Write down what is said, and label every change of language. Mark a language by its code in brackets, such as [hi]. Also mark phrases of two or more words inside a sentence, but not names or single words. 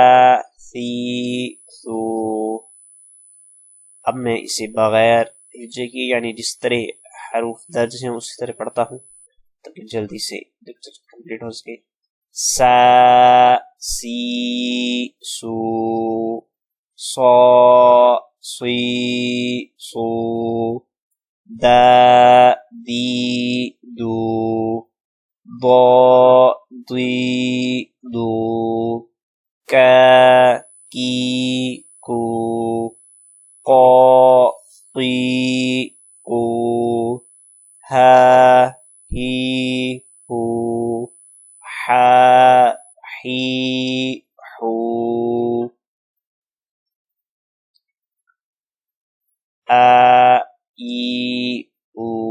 [ur] اب میں اسے بغیر ہجے کی یعنی جس طرح حروف درج ہیں اسی طرح پڑھتا ہوں تاکہ جلدی سے کمپلیٹ ہو سکے۔ [ar] سا سی سو، سو سوی سو، دا دی دو، دو دوی دو، کا کی کو، قو قی کو، ہا ہی ہو، حا ہی ہو، آ ای او۔